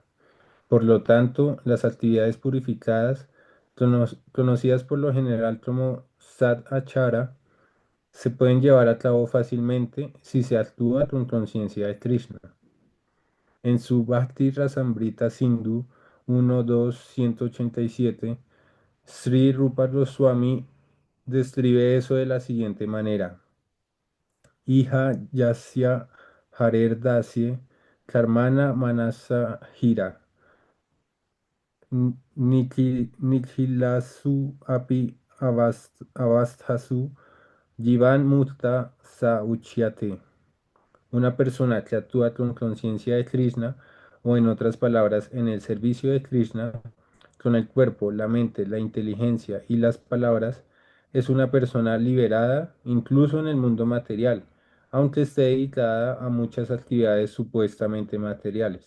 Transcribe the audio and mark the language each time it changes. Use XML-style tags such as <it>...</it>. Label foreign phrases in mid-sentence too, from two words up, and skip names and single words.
<es>Por lo tanto, las actividades purificadas, conocidas por lo general como</es> <sa>Sat Achara,</sa> <es>se pueden llevar a cabo fácilmente si se actúa con conciencia de Krishna. En su Bhakti Rasamrita Sindhu 1.2.187, Sri Rupa Goswami describe eso de la siguiente manera.</es> <sa>Ija yasya harer dasye karmana manasa hira nikhilasu api avasthasu jivan mutta sa uchyate.</sa> <es>Una persona que actúa con conciencia de Krishna, o en otras palabras, en el servicio de Krishna, con el cuerpo, la mente, la inteligencia y las palabras, es una persona liberada incluso en el mundo material, aunque esté dedicada a muchas actividades supuestamente materiales.</es>